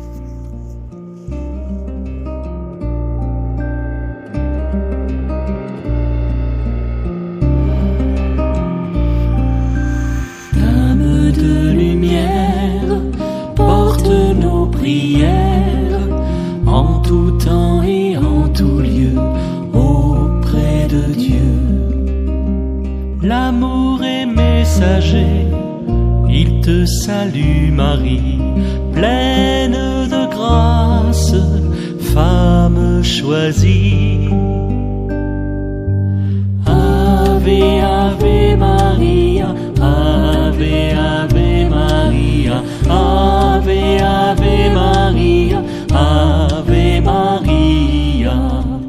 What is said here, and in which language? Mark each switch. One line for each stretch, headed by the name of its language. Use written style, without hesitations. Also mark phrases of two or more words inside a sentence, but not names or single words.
French: Dame de lumière, porte nos prières en tout temps et en tout lieu auprès de Dieu. L'amour est messager, il te salue Marie, pleine de grâce, femme choisie.
Latin: Ave, Ave Maria, Ave, Ave Maria, Ave, Ave Maria, Ave Maria.